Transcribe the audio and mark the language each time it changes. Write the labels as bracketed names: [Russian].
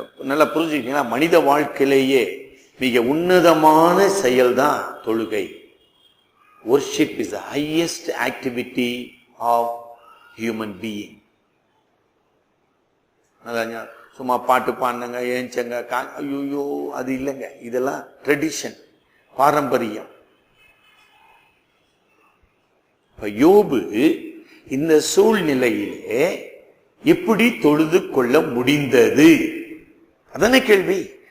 [Tamil] நல்லா புரிஞ்சுக்கிட்டீங்கன்னா, மனித வாழ்க்கையிலேயே மிக உன்னதமான செயல்தான் தொழுகை. [English] Worship is the highest activity of human being. [Tamil] சும்மா பாட்டு பாடுங்க, ஏஞ்சங்க, ஐயோ அது இல்லைங்க. இதெல்லாம் ட்ரெடிஷன், பாரம்பரியம். இப்ப யோபு இந்த சூழ்நிலையிலே எப்படி தொழுது கொள்ள முடிந்தது? அதான கேள்வி.